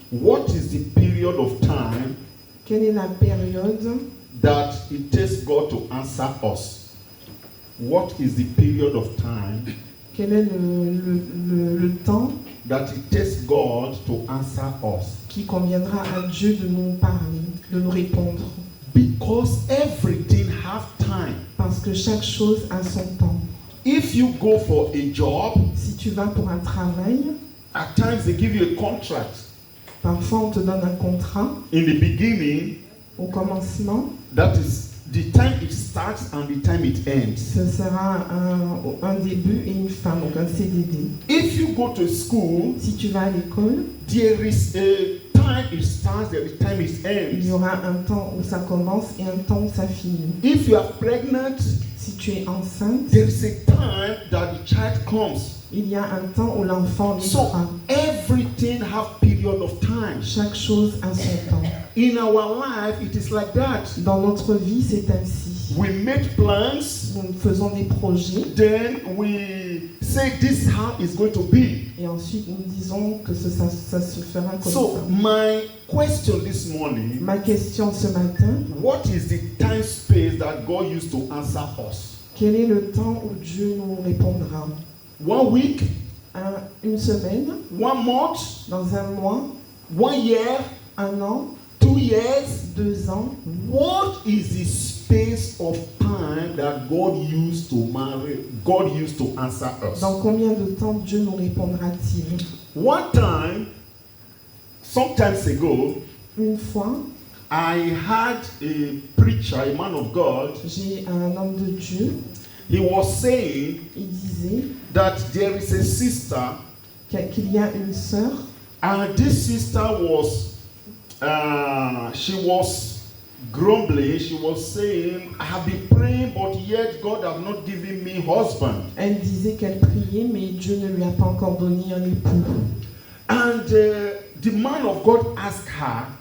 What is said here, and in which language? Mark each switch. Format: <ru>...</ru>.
<en>what is the period of time</en> <fr>quelle est la période</fr> <en>that it takes God to answer us? What is the period of time</en> <fr>quel est le temps</fr> <en>that it takes God to answer us?</en> <fr>qui conviendra à Dieu de nous parler, de nous répondre.</fr> <en>Because everything have time.</en> <fr>Parce que chaque chose a son temps.</fr> <en>If you go for a job,</en> <fr>Si tu vas pour un travail,</fr> <en>at times they give you a contract.</en> <fr>parfois on te donne un contrat</fr> <en>In the beginning,</en> <fr>au commencement.</fr> <en>that is the time it starts and the time it ends.</en> <fr>Ce sera un début et une fin, donc un CDD.</fr> <en>If you go to school,</en> <fr>Si tu vas à l'école,</fr> <en>there is a time it starts, there is time it</en> <fr>il y</fr> <en>ends.</en> <fr>aura un temps où ça commence et un temps où ça finit.</fr> <en>If you are pregnant,</en> <fr>Si tu es enceinte,</fr> <en>there is a time that the child comes.</en> <fr>il y a un temps où l'enfant</fr> <en>So</en> <fr>naîtra.</fr> <en>everything have period of time.</en> <fr>Chaque chose a son temps.</fr> <en>In our life, it is like that.</en> <fr>Dans notre vie, c'est ainsi.</fr> <en>We make plans,</en> <fr>Nous faisons des projets</fr> <en>then we say this is how it's going to be.</en> <fr>et ensuite nous disons que ça se fera comme</fr> <en>So</en> <fr>ça.</fr> <en>my question this morning,</en> <fr>Ma question ce matin,</fr> <en>what is the time space that God used to answer us?</en> <fr>quel est le temps où Dieu nous répondra?</fr> <en>1 week,</en> <fr>Une semaine,</fr> <en>1 month,</en> <fr>dans un mois,</fr> <en>1 year,</en> <fr>un an,</fr> <en>2 years?</en> <fr>2 ans?</fr> <en>What is the space of time that God used to answer us?</en> <fr>Dans combien de temps Dieu nous répondra-t-il?</fr> <en>One time, sometimes ago,</en> <fr>Une fois,</fr> <en>I had a preacher, a man of God.</en> <fr>j'ai un homme de Dieu,</fr> <en>He was saying</en> <fr>il disait</fr> <en>that there is a sister,</en> <fr>qu'il y a une sœur,</fr> <en>and this sister was, she was grumbling. She was saying, I have been praying, but yet God has not given me husband.</en> <fr>elle disait qu'elle priait, mais Dieu ne lui a pas encore donné un époux.</fr> <en>And the man of God asked her,</en>